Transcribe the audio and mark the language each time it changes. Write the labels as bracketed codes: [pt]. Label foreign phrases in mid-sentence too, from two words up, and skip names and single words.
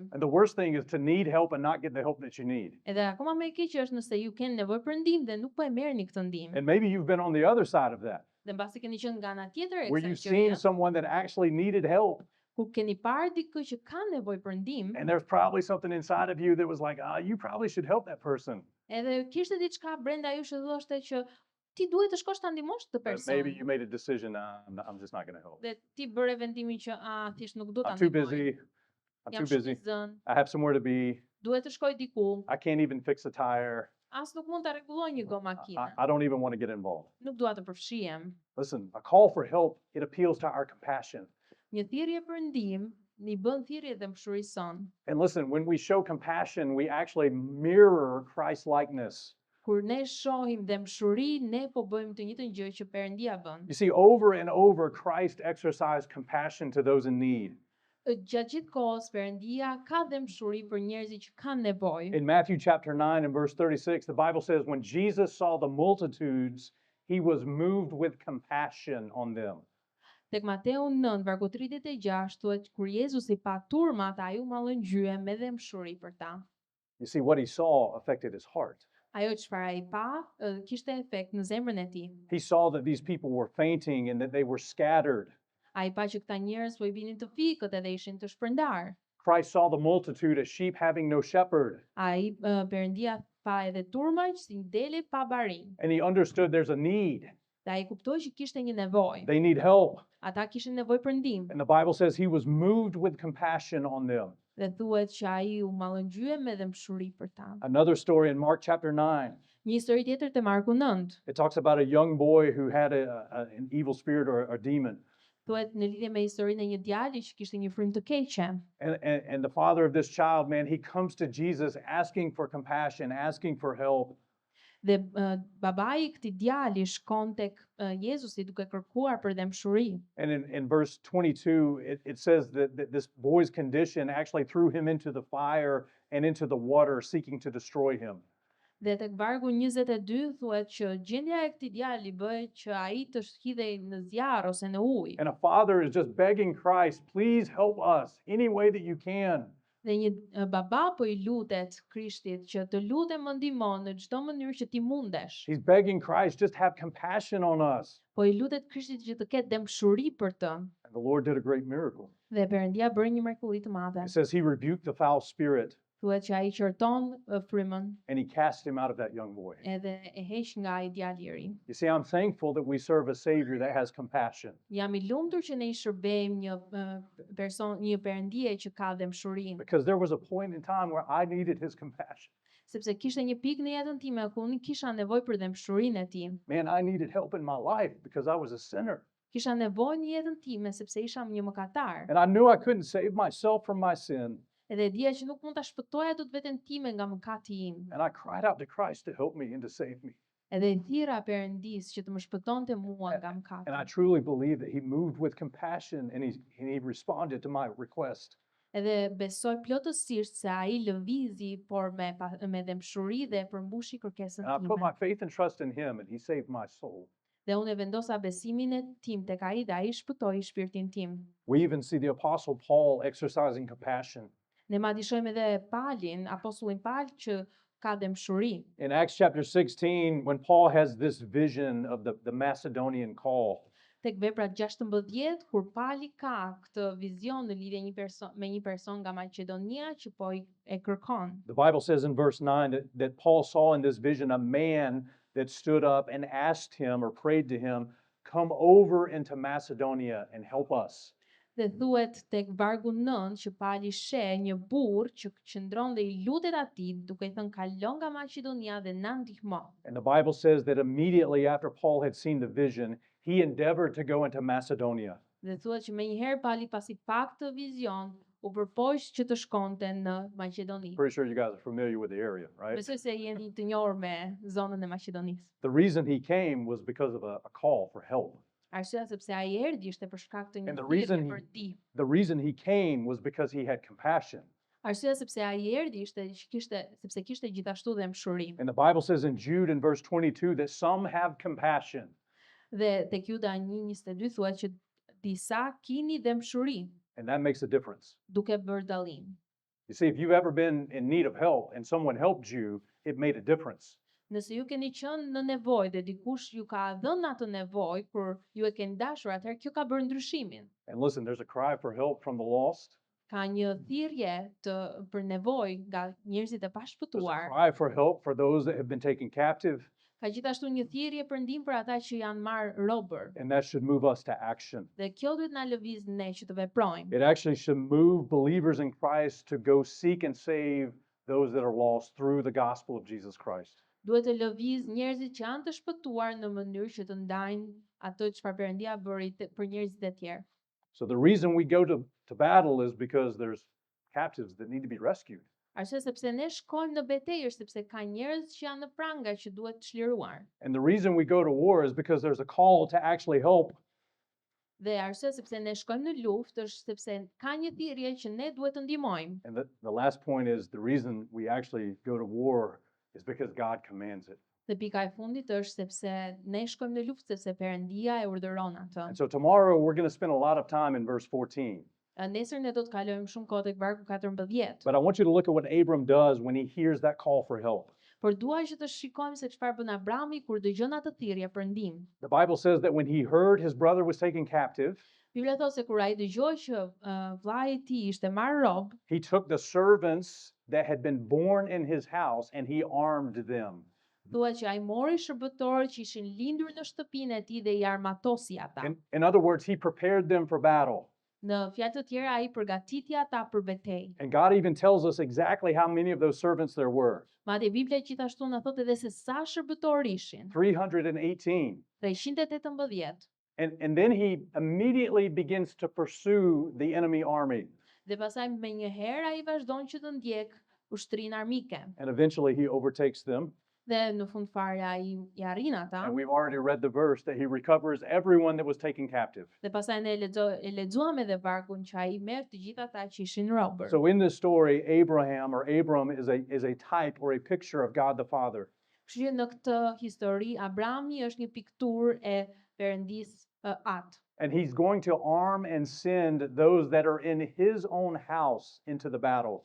[en] And the worst thing is to need help and not get the help that you need. [sq] Edhe akoma më e keqja është nëse ju keni nevojë për ndihmë dhe nuk po e merrni këtë ndihmë. [en] And maybe you've been on the other side of that, [sq] Dhe mbasi keni qenë nga ana tjetër e [en] where [sq] kësaj [en] you've seen [sq] gjëje, [en] someone that actually needed help. [sq] ku keni parë dikë që ka nevojë për ndihmë, [en] And there's probably something inside of you that was like, you probably should help that person. [sq] edhe kishte diçka brenda jush që thoshte që ti duhet të shkosh ta ndihmosh këtë [en] But maybe person. you made a decision, I'm just not going to help. [sq] Dhe ti bëre vendimin që thjesht nuk do ta [en] I'm too [sq] ndihmoj. [en] busy. I'm [sq] Jam [en] too busy. [sq] shumë i zënë, [en] I have somewhere to be. [sq] duhet të shkoj diku, [en] I can't even fix a tire. [sq] as nuk mund ta rregulloj një gomë makine. [en] I don't even want to get involved. [sq] Nuk dua të përfshihem. [en] Listen, a call for help, it appeals to our compassion. [sq] Një thirrje për ndihmë i bën thirrje dëmshurisë son. [en] And listen, when we show compassion, we actually mirror Christ-likeness. [sq] Kur ne shohim dëmshuri, ne po bëjmë të njëjtën gjë që Perëndia bën. [en] You see, over and over, Christ exercised compassion to those in need. [sq] Gjatë gjithë kohës Perëndia ka dëmshuri për njerëzit që kanë nevojë. [en] In Matthew chapter 9 and verse 36, the Bible says, when Jesus saw the multitudes, he was moved with compassion on them. [sq] Tek Mateu 9, vargu 36, thuhet kur Jezusi pa turmat, ai u mallëngjye me dëmshuri për ta. [en] You see, what he saw affected his heart. [sq] Ajo çfarë ai pa, kishte efekt në zemrën e tij. [en] He saw that these people were fainting and that they were scattered. [sq] Ai pa që këta njerëz po i binin të fikët edhe ishin të shpërndar. [en] Christ saw the multitude as sheep having no shepherd. [sq] Ai Perëndia pa edhe turma që si dele pa barin. [en] And he understood there's a need. [sq] Dhe ai kuptoi që kishte një nevojë. [en] They need help. [sq] Ata kishin nevojë për ndihmë. [en] And the Bible says he was moved with compassion on them. [sq] Dhe thuhet që ai u mallëngjye me dëmshuri për ta. [en] Another story in Mark chapter 9. [sq] Një histori tjetër te Marku 9. [en] It talks about a young boy who had an evil spirit or a demon. [sq] Thuhet në lidhje me historinë e një djali që kishte një frym të keqe. [en] And the father of this child, man, he comes to Jesus asking for compassion, asking for help. [sq] Dhe babai i këtij djali shkon tek Jezusi duke kërkuar për dëmshuri. [en] And in verse 22, it says that this boy's condition actually threw him into the fire and into the water, seeking to destroy him. [sq] Dhe tek vargu 22 thuhet që gjendja e këtij djali bëi që ai të shkidhej në zjarr ose në ujë. [en] And a father is just begging Christ, please help us any way that you can. [sq] Dhe një baba po I lutet Krishtit që të lutem më ndihmo në çdo mënyrë që ti mundesh. [en] He's begging Christ, just have compassion on us. [sq] Po I lutet Krishtit që të ketë dëmshuri për të. [en] And the Lord did a great miracle. [sq] Dhe Perëndia bëri një mrekulli të madhe. [en] It says he rebuked the foul spirit [sq] Thuhet që ai qorton frymën [en] and he cast him out of that young boy. [sq] edhe e heq nga ai djalë I ri. [en] You see, I'm thankful that we serve a Savior that has compassion. [sq] Jam I lumtur që ne I shërbejmë një Perëndie që ka dëmshurinë, [en] Because there was a point in time where I needed his compassion. [sq] sepse kishte një pikë në jetën time ku unë kisha nevojë për dëmshurinë e tij. [en] Man, I needed help in my life because I was a sinner. [sq] Kisha nevojë në jetën time sepse isha një mëkatar. [en] And I knew I couldn't save myself from my sin. [sq] Edhe dija që nuk mund ta shpëtoja dot veten time nga mëkati im. [en] And I cried out to Christ to help me and to save me. [sq] Edhe I thirra Perëndis që të më shpëtonte mua nga mëkati. [en] And I truly believe that he moved with compassion and he responded to my request. [sq] Edhe besoj plotësisht se ai lëvizi por me dëmshuri dhe përmbushi kërkesën [en] And I put my time. faith and trust in him and he saved my soul. [sq] Dhe unë e vendosa besimin e tim tek ai dhe ai shpëtoi shpirtin tim. [en] We even see the Apostle Paul exercising compassion. [sq] Ne madje shohim edhe Palin, apostullin Pal që ka dëmshuri. [en] In Acts chapter 16, when Paul has this vision of the Macedonian call, [sq] Tek vepra 16, kur Pali ka këtë vizion në lidhje me një person nga Maqedonia që po e kërkon. [en] the Bible says in verse 9 that Paul saw in this vision a man that stood up and asked him or prayed to him, "Come over into Macedonia and help us." [sq] Dhe thuhet tek vargu 9 që Pali sheh një burr që qëndron dhe I lutet atij duke I thënë kalon nga Maqedonia dhe na ndihmo. [en] And the Bible says that immediately after Paul had seen the vision, he endeavored to go into Macedonia. [sq] Dhe thuhet që menjëherë Pali pasi pa këtë vizion u përpoq që të shkonte në Maqedoni. [en] Pretty sure you guys are familiar with the area, right? [sq] Besoj se jeni të njohur me zonën e Maqedonisë. [en] The reason he came was because of a call for help. [sq] Arsyeja sepse ai erdhi ishte për shkak të një [en] And the [sq] thirrje [en] reason [sq] për ti. [en] The reason he came was because he had compassion. [sq] Arsyeja sepse ai erdhi ishte sepse kishte gjithashtu dëmshuri. [en] And the Bible says in Jude in verse 22 that some have compassion. [sq] Dhe tek Juda 1:22 thuhet që disa kini dëmshuri [en] And that makes a difference. [sq] duke bërë dallim. [en] You see, if you've ever been in need of help and someone helped you, it made a difference. [sq] Nëse ju keni qenë në nevojë dhe dikush ju ka dhënë atë nevojë kur ju e keni dashur, atëherë kjo ka bërë ndryshimin. [en] And listen, there's a cry for help from the lost. [sq] Ka një thirrje për nevojë nga njerëzit e [en] There's a [sq] pashpëtuar. [en] cry for help for those that have been taken captive. [sq] Ka gjithashtu një thirrje për ndihmë për ata që janë marrë robër. [en] And that should move us to action. [sq] Dhe kjo duhet na lëviz ne që të veprojmë. [en] It actually should move believers in Christ to go seek and save those that are lost through the gospel of Jesus Christ. [sq] Duhet të lëviz njerëzit që janë të shpëtuar në mënyrë që të ndajnë ato çfarë Perëndia bëri për njerëzit e tjerë. [en] So the reason we go to battle is because there's captives that need to be rescued. [sq] Arsye sepse ne shkojmë në betejë është sepse ka njerëz që janë në pranga që duhet çliruar. [en] And the reason we go to war is because there's a call to actually help. [sq] Dhe arsye sepse ne shkojmë në luftë është sepse ka një thirrje që ne duhet të ndihmojmë. [en] And the last point is the reason we actually go to war is because God commands it. [sq] Dhe pika e fundit është sepse ne shkojmë në luftë sepse Perëndia e urdhëron atë. [en] And so tomorrow we're going to spend a lot of time in verse 14. [sq] Nesër ne do të kalojmë shumë kohë tek vargu 14. [en] But I want you to look at what Abram does when he hears that call for help. [sq] Por dua që të shikojmë se çfarë bën Abrami kur dëgjon atë thirrje për ndihmë. [en] The Bible says that when he heard his brother was taken captive, [sq] Bibla thot se kur ai dëgjoi që vllai i tij ishte marrë rob, [en] he took the servants that had been born in his house and he armed them. [sq] thuhet që ai mori shërbëtorët që ishin lindur në shtëpinë e tij dhe I armatosi ata. [en] In other words, he prepared them for battle. [sq] Në fjalë të tjera ai përgatiti ata për betejë. [en] And God even tells us exactly how many of those servants there were. [sq] Madje Bibla gjithashtu na thot edhe se sa shërbëtorë ishin. [en] 318. [sq] 318. [en] And then he immediately begins to pursue the enemy army. [sq] Dhe pastaj menjëherë ai vazhdon që të ndjek ushtrinë armike. [en] And eventually he overtakes them. [sq] Dhe në fund fare ai I arrin ata. [en] And we've already read the verse that he recovers everyone that was taken captive. [sq] Dhe pastaj ne lexuam edhe vargun që ai merr të gjithë ata që ishin robër. [en] So in this story, Abram is a type or a picture of God the Father. [sq] Kështu që në këtë histori Abrami është një pikturë e Perëndisë Atë. [en] And he's going to arm and send those that are in his own house into the battle.